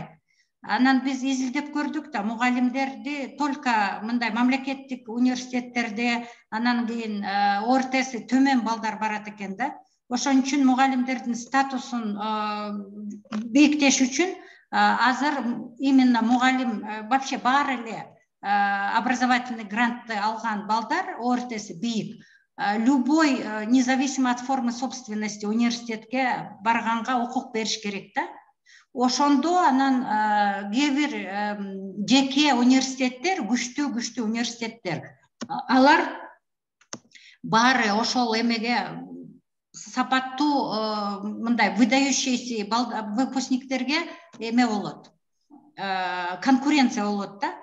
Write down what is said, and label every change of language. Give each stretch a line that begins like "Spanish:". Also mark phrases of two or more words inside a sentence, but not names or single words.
Kyrgyz: Анан биз изилдеп көрдүк да, мугалимдерди только мындай мамлекеттик университеттерде, анан кийин ОРТСи төмөн балдар барат экен да. Ошон үчүн мугалимдердин статусун бийиктеш үчүн азыр именно мугалим вообще баары эле образовательный грантты алган балдар ОРТСи бийик.
Russian: Любой, независимо от формы собственности,
Kyrgyz: университетке барганга укук бериш керек да. Ошондо анан кээ бир жеке университеттер, күчтүү университеттер, алар баары ошол эмеге сапаттуу мындай
Russian: выдающийся выпускниктерге
Kyrgyz: эме болот, конкуренция болот да.